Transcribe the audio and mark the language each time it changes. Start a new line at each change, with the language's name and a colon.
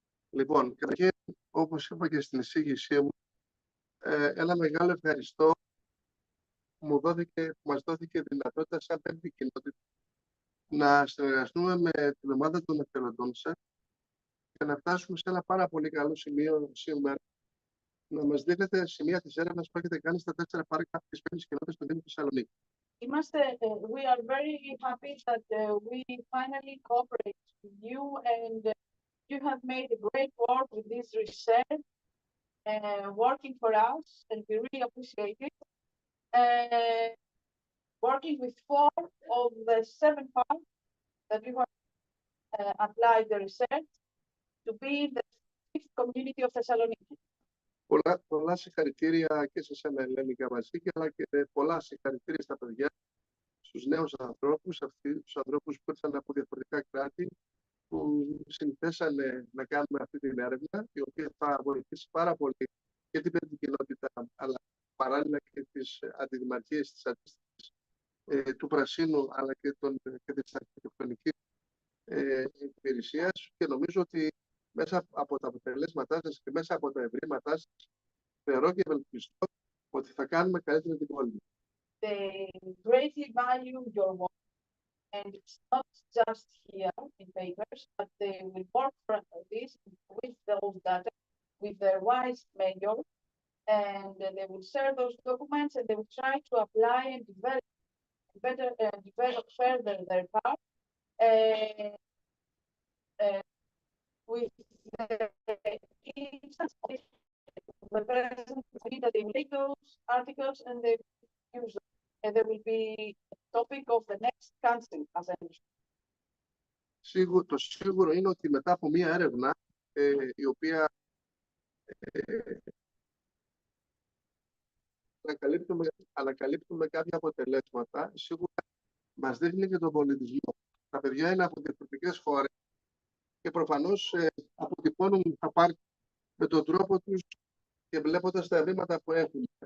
Greek: Λοιπόν, καταρχήν, όπως είπα και στην εισήγησή μου, ένα μεγάλο ευχαριστώ που μας δόθηκε δυνατότητα σαν πέμπτη κοινότητα να συνεργαστούμε με την ομάδα των εθελοντών σας και να φτάσουμε σε ένα πάρα πολύ καλό σημείο σήμερα, να μας δίνετε σημεία της έρευνας που έχετε κάνει στα 4 πάρκα της πέμπτης κοινότητας του Δήμου Θεσσαλονίκη.
English: We are very happy that we finally cooperate with you and you have made a great work with this research, working for us, and we really appreciate it. Working with 4 of the 7 parks that you have applied the research to be the 5th community of Thessaloniki.
Greek: Πολλά συγχαρητήρια και σε εσένα, Ελένη Καβασίκη, αλλά και πολλά συγχαρητήρια στα παιδιά, στους νέους ανθρώπους, τους ανθρώπους που ήρθαν από διαφορετικά κράτη, που συνθέσανε να κάνουμε αυτή την έρευνα, η οποία θα βοηθήσει πάρα πολύ και την πέμπτη κοινότητα, αλλά παράλληλα και τις αντιδημαρχίες της αντίστοιχης του Πρασίνου, αλλά και της αρχιτεκτονικής υπηρεσίας. Και νομίζω ότι μέσα από τα αποτελέσματά σας και μέσα από τα ευρήματά σας, θεωρώ και ευελπιστώ ότι θα κάνουμε καλύτερα την πόλη.
English: They greatly value your work, and it's not just here in papers, but they will work for this with those data, with their wise mayor, and they will share those documents, and they will try to apply and develop further their part with the instance of the present that they will take those articles and they will use them. And there will be a topic of the next council, as I mentioned.
Greek: Το σίγουρο είναι ότι μετά από μία έρευνα, η οποία ανακαλύπτουμε κάποια αποτελέσματα, σίγουρα μας δείχνει και τον πολιτισμό. Τα παιδιά είναι από διαφορετικές χώρες και προφανώς αποτυπώνουν τα πάρκ με τον τρόπο τους και βλέποντας τα ευρήματα που έχουν.